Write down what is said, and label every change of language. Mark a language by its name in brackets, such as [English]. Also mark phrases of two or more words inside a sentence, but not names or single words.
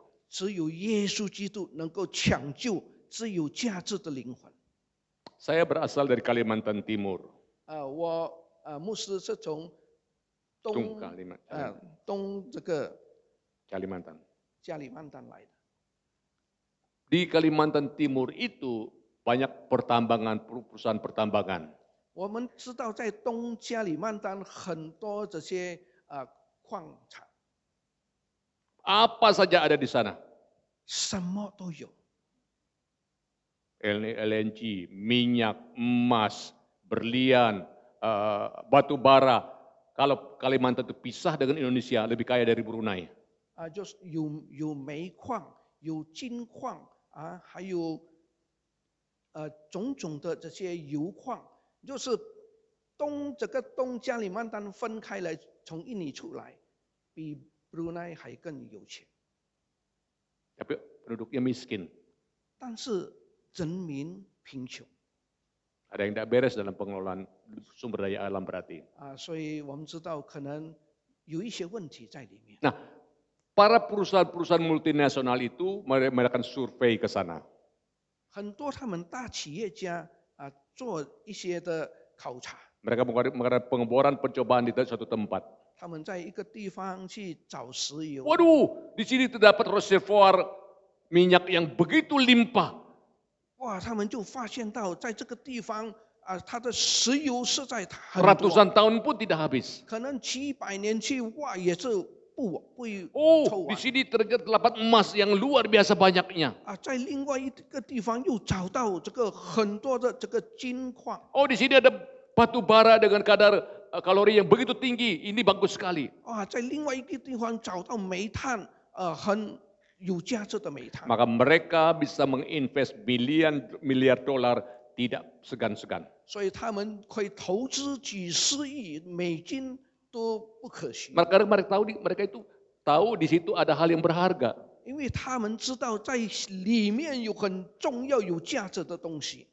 [Chinese] 只有耶稣基督能够抢救最有价值的灵魂。 [Indonesian] Saya berasal dari Kalimantan Timur. [Chinese] 我牧师是从东这个 Kalimantan. 加里曼丹来的。 [Indonesian] Di Kalimantan Timur itu banyak pertambangan, perusahaan pertambangan. [Chinese] 我们知道在东加里曼丹很多这些矿场， [Indonesian] Apa saja ada di sana. [Chinese] 什么都有。 [Indonesian] LNG, minyak, emas, berlian, batu bara. Kalau Kalimantan itu pisah dengan Indonesia, lebih kaya dari Brunei. 就是有煤矿，有金矿还有种种的这些油矿，就是东加里曼丹分开来，从印尼出来，比 Brunei 还更有钱， tapi penduduknya miskin. [Chinese] 但是人民贫穷 [Indonesian] Ada yang tidak beres dalam pengelolaan sumber daya alam berarti. [Chinese] 所以我们知道可能有一些问题在里面。 [Indonesian] Nah, para perusahaan-perusahaan multinasional itu melakukan survei ke sana. [Chinese] 很多他们大企业家做一些的考察， [Indonesian] Mereka mengadakan pengeboran percobaan di suatu tempat. [Chinese] 他们在一个地方去找石油。 [Indonesian] Waduh, di sini terdapat reservoir minyak yang begitu limpah. [Chinese] 哇，他们就发现到在这个地方它的石油实在很多， [Indonesian] Ratusan tahun pun tidak habis. [Chinese] 可能几百年去挖也是不 [Indonesian] Oh, [Chinese] 抽 [Indonesian] di [Chinese] 完。 [Indonesian] sini terdapat emas yang luar biasa banyaknya. [Chinese] 在另外一个地方又找到这个很多的这个金矿。 [Indonesian] Oh, di sini ada batu bara dengan kadar kalori yang begitu tinggi. Ini bagus sekali. [Chinese] 在另外一个地方找到煤炭，很有价值的煤炭。 [Indonesian] Maka mereka bisa menginvest miliar dolar tidak segan-segan. [Chinese] 所以他们可以投资几十亿美金都不可惜。 [Indonesian] Mereka itu tahu di situ ada hal yang berharga. [Chinese] 因为他们知道在里面有很重要有价值的东西。